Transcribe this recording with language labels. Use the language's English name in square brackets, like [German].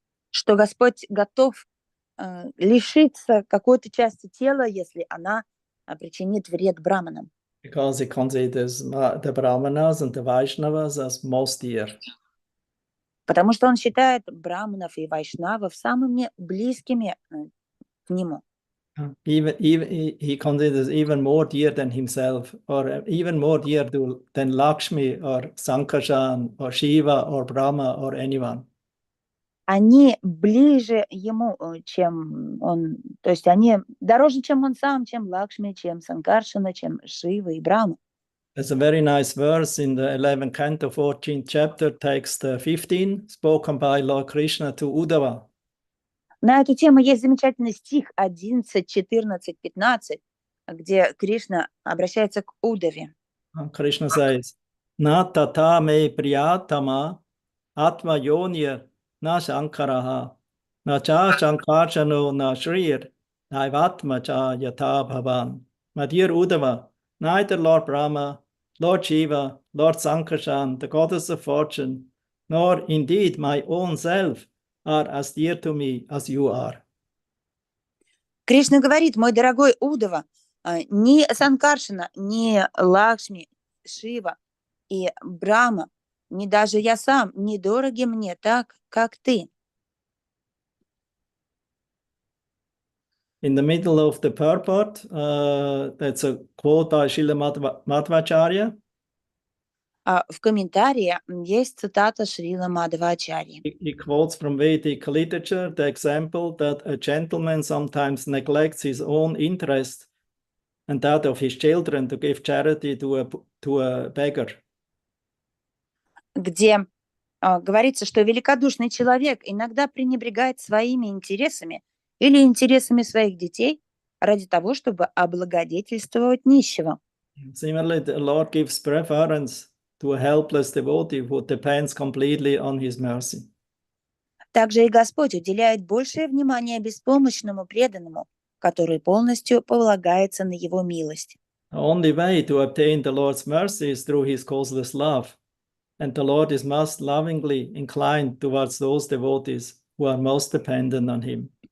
[Russian] Что Господь готов лишиться какой-то части тела, если она причинит вред браманам. [English] Because he considers the brahmanas and the Vaishnavas as most dear. [Russian] Потому что он считает браманов и вайшнавов самыми близкими к нему. [English] Even he considers even more dear than himself, or even more dear than Lakshmi or Sankarshan or Shiva or Brahma or anyone. [Russian] Они ближе ему, чем он, то есть они дороже, чем он сам, чем Лакшми, чем Санкаршана, чем Шива и Брахма. [English] There's a very nice verse in the 11th canto, 14th chapter, text 15, spoken by Lord Krishna to Uddhava. [Russian] На эту тему есть замечательный стих 11, 14, 15, где Кришна обращается к Удаве. [English] Krishna says, [Sanskrit] Na tata me priyatama atma yonir na shankaraha na cha shankarshano na shrir naivatma cha yata bhavan. [English] My dear Uddhava, neither Lord Brahma, Lord Shiva, Lord Sankarshan, the goddess of fortune, nor indeed my own self are as dear to me as you are. [Russian] Кришна говорит: мой дорогой Удава, ни Санкаршана, ни Лакшми, Шива и Брахма, ни даже я сам, не дороги мне так, как ты. [English] In the middle of the purport, that's a quote by Srila Madhvacharya. [Russian] В комментарии есть цитата Шрила Мадхвачарьи. [English] He quotes from Vedic literature the example that a gentleman sometimes neglects his own interest and that of his children to give charity to a beggar. [Russian] Где говорится, что великодушный человек иногда пренебрегает своими интересами или интересами своих детей ради того, чтобы облагодетельствовать нищего. [English] Similarly, the Lord gives preference to a helpless devotee who depends completely on his mercy. [Russian] Также и Господь уделяет большее внимание беспомощному преданному, который полностью полагается на его милость. [English] The only way to obtain the Lord's mercy is through his causeless love, and the Lord is most lovingly inclined towards those devotees who are most dependent on him.